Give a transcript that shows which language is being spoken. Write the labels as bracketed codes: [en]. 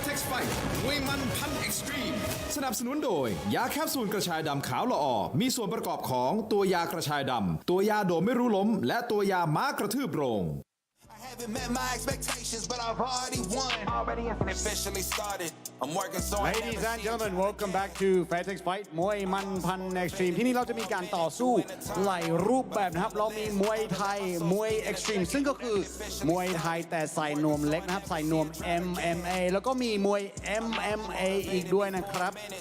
[th] Fight มวยมันพันเอ็กซ์ตรีมสนับสนุนโดยยาแคปซูลกระชายดำขาวละออมีส่วนประกอบของตัวยากระชายดำตัวยาโดดไม่รู้ล้มและตัวยาม้ากระทืบโรง [en] Haven't met my expectations, but I've already won. Already officially started. I'm working so hard. Ladies and gentlemen, welcome back to [th] Fairtex Fight มวยมันพันเอ็กซ์ตรีมที่นี่เราจะมีการต่อสู้หลายรูปแบบนะครับเรามีมวยไทยมวยเอ็กซ์ตรีมซึ่งก็คือมวยไทยแต่ใส่นวมเล็กนะครับใส่นวม MMA แล้วก็มีมวย MMA อีกด้วยนะครับ